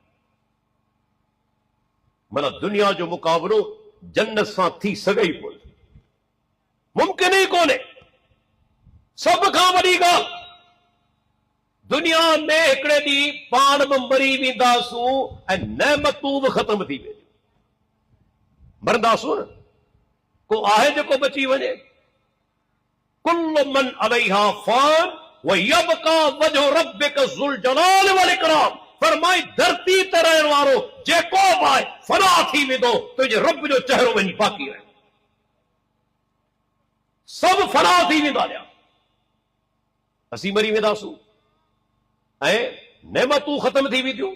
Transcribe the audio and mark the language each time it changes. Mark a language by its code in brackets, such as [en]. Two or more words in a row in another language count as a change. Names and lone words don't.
[sd] माना दुनिया जो मुक़ाबिलो जन्नत सां थी सघे ई कोन्हे, मुमकिन ई कोन्हे। सभ खां वॾी ॻाल्हि, दुनिया में हिकिड़े ॾींहुं पाण बि मरी वेंदासूं ऐं नेमतूं बि ख़तम थी वेंदियूं। मरंदासूं न, को आहे जेको बची वञे? [ar] كل من عليها فان ويبقى وجه ربك ذو الجلال والإكرام. [sd] फरमाई धरती ते रहण वारो जेको बि आहे फना थी वेंदो, तुंहिंजे रब जो चहिरो वञी बाक़ी रहे। सभु फना थी वेंदा, असीं मरी वेंदासूं ऐं नेमतूं ख़तम थी वेंदियूं।